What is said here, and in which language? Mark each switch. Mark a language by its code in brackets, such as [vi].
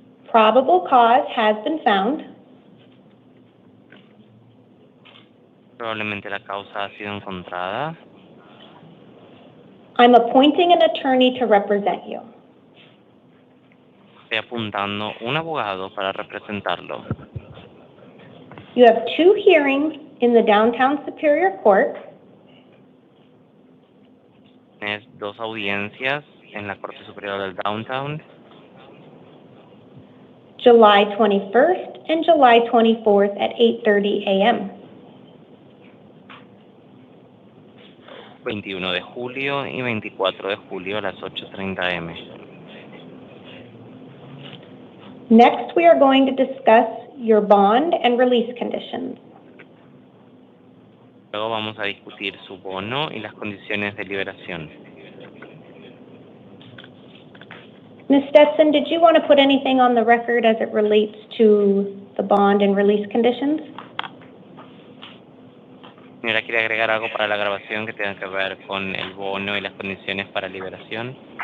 [en] probable cause has been found, [es] Probablemente la causa ha sido encontrada. [en] I'm appointing an attorney to represent you. [es] Estoy apuntando un abogado para representarlo. [en] You have 2 hearings in the Downtown Superior Court, [es] Tienes 2 audiencias en la Corte Superior del Downtown, [en] July 21st and July 24th at 8:30 a.m. [es] 21 de julio y 24 de julio a las 8:30 am. [en] Next, we are going to discuss your bond and release conditions. [es] Luego vamos a discutir su bono y las condiciones de liberación. [en] Ms. Stetson, did you want to put anything on the record as it relates to the bond and release conditions? [es] Señora, ¿quiere agregar algo para la grabación que tenga que ver con el bono y las condiciones para liberación?